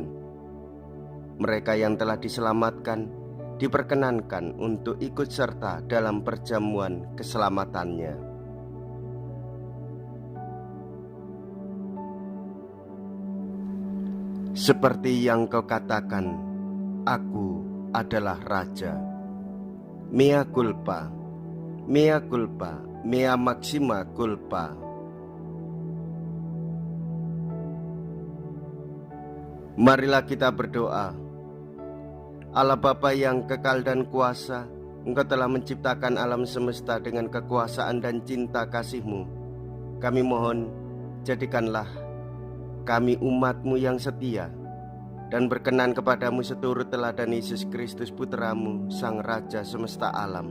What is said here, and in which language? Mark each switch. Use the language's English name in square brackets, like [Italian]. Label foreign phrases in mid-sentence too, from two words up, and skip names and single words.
[Indonesian] Mereka yang telah diselamatkan diperkenankan untuk ikut serta dalam perjamuan keselamatannya. Seperti yang kau katakan, aku adalah Raja. [Latin] Mea culpa, mea culpa, mea maxima culpa. [Indonesian] Marilah kita berdoa. Allah Bapa yang kekal dan kuasa, Engkau telah menciptakan alam semesta dengan kekuasaan dan cinta kasih-Mu. Kami mohon, jadikanlah kami umat-Mu yang setia dan berkenan kepadamu seturut teladan Yesus Kristus Putra-Mu, Sang Raja semesta alam.